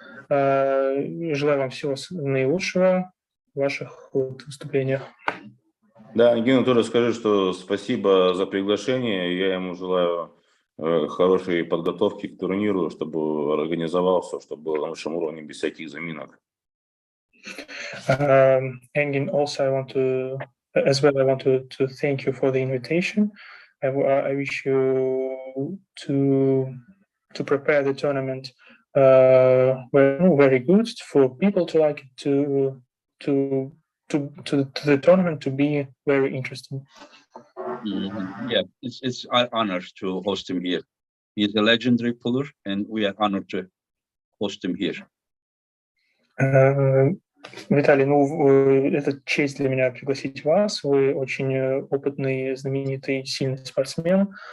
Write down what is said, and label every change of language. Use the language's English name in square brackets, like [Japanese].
[Russian] Желаю вам всего наилучшего в ваших выступлениях. Да, Ангину тоже скажи, что спасибо за приглашение. Я ему желаю хорошей подготовки к турниру, чтобы организовался, чтобы был на высшем уровне без всяких заминок. [English] And also I want to thank you for the invitation. I wish you to prepare the tournament very good for people to like it, to the tournament to be very interesting. Yeah, it's our honor to host him here. He's a legendary puller, and we are honored to host him here. [Russian] Виталий, это честь для меня пригласить вас. Вы очень опытный, знаменитый, сильный спортсмен.